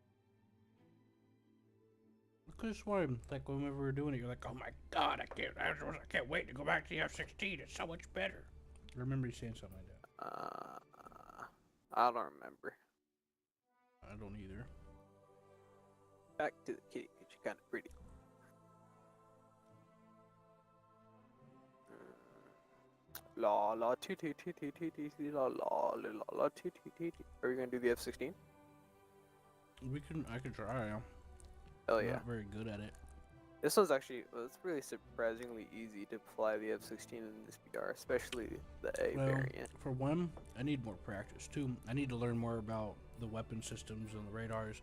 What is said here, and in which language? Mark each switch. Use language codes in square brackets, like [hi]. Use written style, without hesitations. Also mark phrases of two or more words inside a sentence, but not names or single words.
[en] I could have sworn, like, when we were doing it, you're like, oh my god, I can't wait to go back to the F-16. It's so much better. I remember you saying something like that. I don't remember. I don't either. Back to the kitty, because you're kind of pretty. La la tee tee tee tee tee tee tee la la la la tee tee tee tee. Are you gonna do the F-16? I could try. Hell I'm yeah. not very good at it. This one's actually, well, it's really surprisingly easy to fly the F-16 in this BR, especially the A Well, variant. for one, I need more practice. Two, I need to learn more about the weapon systems and the radars.